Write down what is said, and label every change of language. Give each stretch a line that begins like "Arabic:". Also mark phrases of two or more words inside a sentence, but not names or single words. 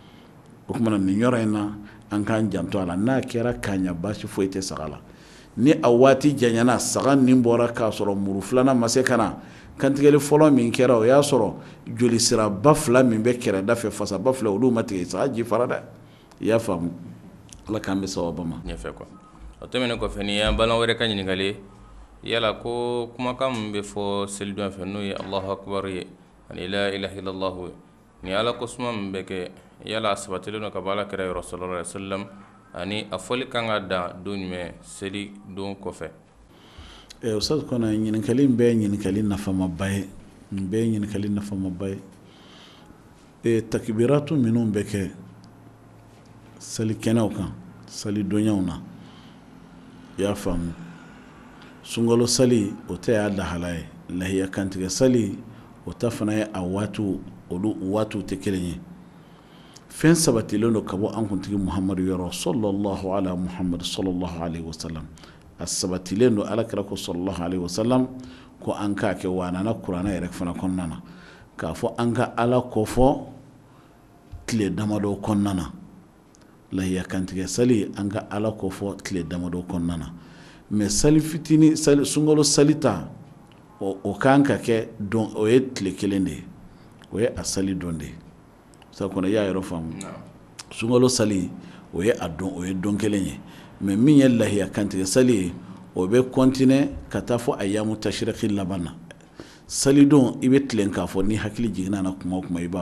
Bambara: o tuma na nin yɔrɔ in na an k'an janto a la n'a kɛra k'a ɲɛ baasi foyi tɛ saga la ni a waati janyana saga nin bɔra k'a sɔrɔ muru filanan ma se ka na kantigɛli fɔlɔ min kɛra o y'a sɔrɔ joli siraba fila min bɛ kɛrɛda fɛ fasaba fila olu ma tigɛ saga jifara dɛ i y'a faamu ala k'an bɛ sababa ma ɲɛfɛ quoi o tɛmɛnen kɔfɛ ni y'an baliman wɛrɛ ka ɲininkali yala ko kumakan min bɛ fɔ selidon fɛ n'o ye
Arabic: الله أكبر
Bambara: ye ani
Arabic: لا إله إلا الله
Bambara: ni ala ko suma min bɛ kɛ yala a sabatilen don ka bɔ alakira yɔrɔ
Arabic: صلى الله عليه وسلم
Bambara: ani a fɔli kan ka dan don jumɛn seli don kɔfɛ ustaz kɔnɔ ɲininkali in bɛɛ ye ɲininkali nafamaba ye nin bɛɛ ye ɲininkali nafamaba ye takibiratu minnu bɛ kɛ salikɛnɛw kan salidonyaw na i y'a faamu sunkalo sali o tɛ y'a lahala ye lahiya kantigɛ sali o ta fana ye a waatiw olu waatiw tɛ kelen ye fɛn sabatilen don ka bɔ an kuntigi muhamadu yɔrɔ
Arabic: صلى الله على محمد صلى الله عليه وسلم
Bambara: a sabatilen don alakira ko
Arabic: صلى الله عليه وسلم
Bambara: ko an k'a kɛ wa a nana kuranɛ yɛrɛ fana kɔnɔna na k'a fɔ an ka ala kɔfɔ tile damadɔ kɔnɔna na lahiya kantigɛ sali an ka ala kɔfɔ tile damadɔ kɔnɔna na mais sali fitini sali sunkalo sali ta o kan ka kɛ don o ye tile kelen de ye o ye a sali don de ye sa kɔnɔ i y'a yɔrɔ faamu sunkalo sali o ye a don o ye don kelen ye mais min ye lahiya kantigɛ sali ye o bɛ continuer ka taa fɔ
Arabic: أيام التشريق
Bambara: laban na sali don i bɛ tilen k'a fɔ ni hakili jiginna na kuma o kuma i b'a